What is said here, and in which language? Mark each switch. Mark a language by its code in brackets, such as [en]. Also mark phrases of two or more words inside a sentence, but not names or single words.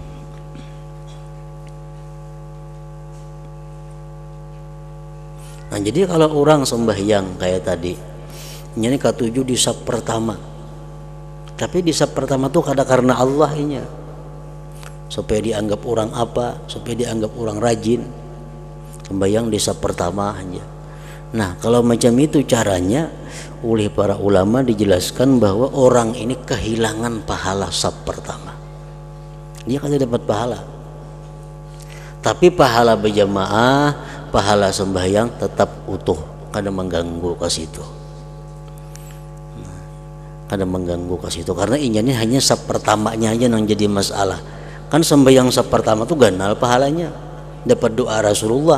[id] Nah, jadi kalau orang sembahyang kayak tadi, ini ketujuh di saf pertama, tapi di saf pertama tuh [bjn] kada karena Allah inya, [id] supaya dianggap orang apa, supaya dianggap orang rajin, sembahyang di saf pertama aja. Nah, kalau macam itu caranya, oleh para ulama dijelaskan bahwa orang ini kehilangan pahala saf pertama, dia kada dapat pahala. Tapi pahala berjamaah, pahala sembahyang tetap utuh, [bjn] kada mengganggu [id] ke situ. [bjn] Kada mengganggu [id] ke situ karena ini hanya saf pertamanya aja yang jadi masalah. Kan sembahyang saf pertama tuh ganal pahalanya, dapat doa Rasulullah.